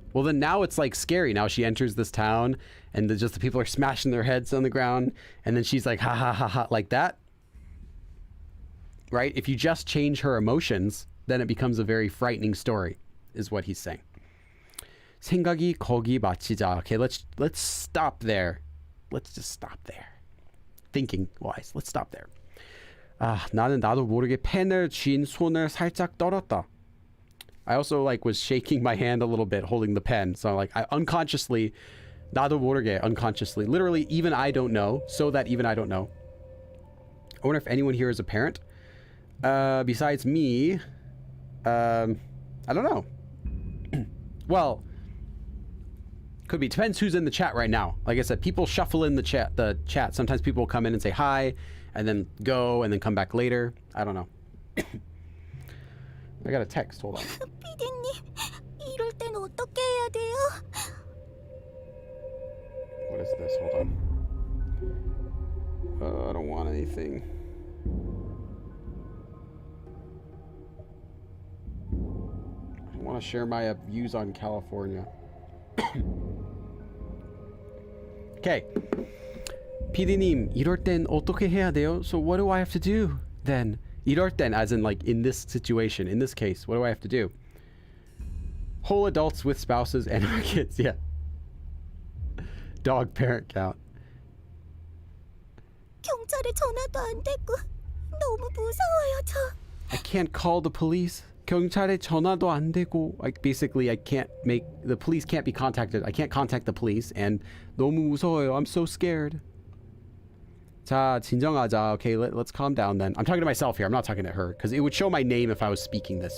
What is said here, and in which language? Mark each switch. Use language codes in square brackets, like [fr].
[en] Well then now it's like scary. Now she enters this town and the people are smashing their heads on the ground and then she's like ha ha ha ha, like that, right? If you just change her emotions, then it becomes a very frightening story, is what he's saying. [ko] 생각이 거기 마치자. [en] Okay, let's stop there. Let's just stop there. Thinking wise, let's stop there. [ko] 나는 나도 모르게 펜을 쥔 손을 살짝 떨었다. [en] I also was shaking my hand a little bit holding the pen. So I unconsciously, [ko] 나도 모르게, [en] unconsciously, literally even I don't know, so that even I don't know. I wonder if anyone here is a parent. Besides me, I don't know. Well, could be. Depends who's in the chat right now. Like I said, people shuffle in the chat. Sometimes people will come in and say hi, and then go, and then come back later. I don't know. I got a text. Hold on. [ko] 피디님, 이럴 땐 어떻게 해야 돼요? [en] What is this? Hold on. I don't want anything. I want to share my views on California. Okay. [ko] PD님, 이럴 땐 어떻게 해야 돼요? [en] So what do I have to do then? [ko] 이럴 땐, [en] as in like in this situation, in this case, what do I have to do? Whole adults with spouses and our kids, yeah. Dog parent count. [ko] 경찰에 전화도 안 되고 너무 무서워요, 저. [en] I can't call the police. [ko] 경찰에 전화도 안 되고, [en] like basically I can't make, the police can't be contacted. I can't contact the police and [ko] 너무 무서워요. [en] I'm so scared. [ko] 자, 진정하자. [en] Okay, let's calm down then. I'm talking to myself here. I'm not talking to her because it would show my name if I was speaking this.